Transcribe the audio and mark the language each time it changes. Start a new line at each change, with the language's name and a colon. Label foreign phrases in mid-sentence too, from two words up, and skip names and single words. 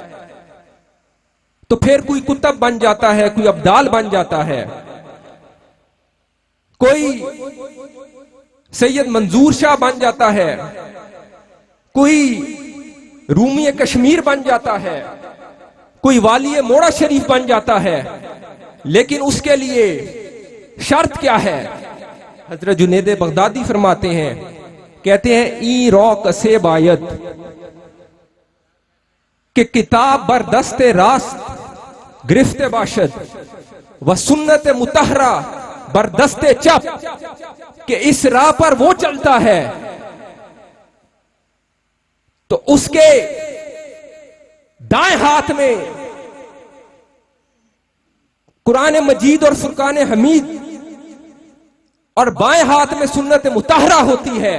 Urdu: تو پھر کوئی کتب بن جاتا ہے، کوئی ابدال بن جاتا ہے، کوئی سید منظور شاہ بن جاتا ہے، کوئی رومی کشمیر بن جاتا ہے، کوئی والی موڑا شریف بن جاتا ہے، لیکن اس کے لیے شرط کیا ہے؟ حضرت جنید بغدادی فرماتے ہیں، کہتے ہیں
Persian: ای رو کسے بایت کہ کتاب بر دست راست گرفت باشد و سنت مطہرہ بر دست چپ،
Urdu: کہ اس راہ پر وہ چلتا ہے تو اس کے دائیں ہاتھ میں قرآن مجید اور فرقان حمید اور بائیں ہاتھ میں سنت مطہرہ ہوتی ہے۔